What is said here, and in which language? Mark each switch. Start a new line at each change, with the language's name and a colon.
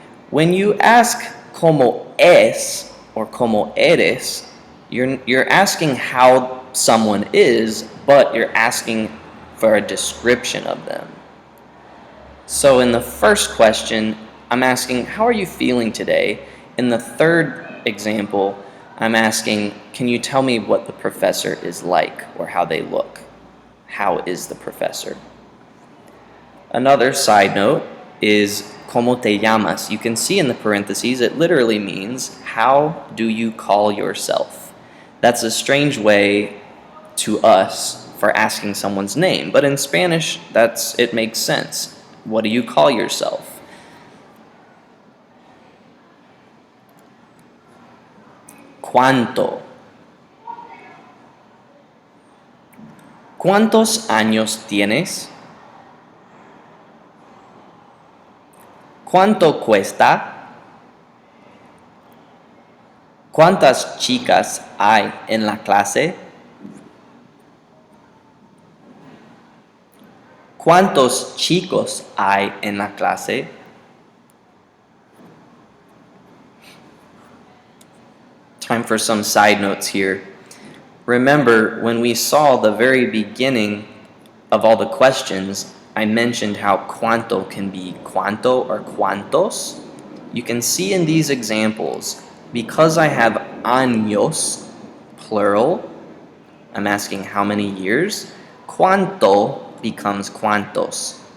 English: When you ask
Spanish: ¿cómo es
English: or
Spanish: ¿cómo eres?,
English: you're asking how someone is, but you're asking for a description of them. So in the first question, I'm asking, how are you feeling today? In the third example, I'm asking, can you tell me what the professor is like or how they look? How is the professor? Another side note is
Spanish: ¿cómo te llamas?
English: You can see in the parentheses, it literally means, how do you call yourself? That's a strange way to us for asking someone's name, but in Spanish, it makes sense. What do you call yourself?
Spanish: ¿Cuánto? ¿Cuántos años tienes? ¿Cuánto cuesta? ¿Cuántas chicas hay en la clase? ¿Cuántos chicos hay en la clase?
English: Time for some side notes here. Remember, when we saw the very beginning of all the questions, I mentioned how cuánto can be cuánto or cuántos. You can see in these examples, because I have años, plural, I'm asking how many years, cuánto becomes cuántos.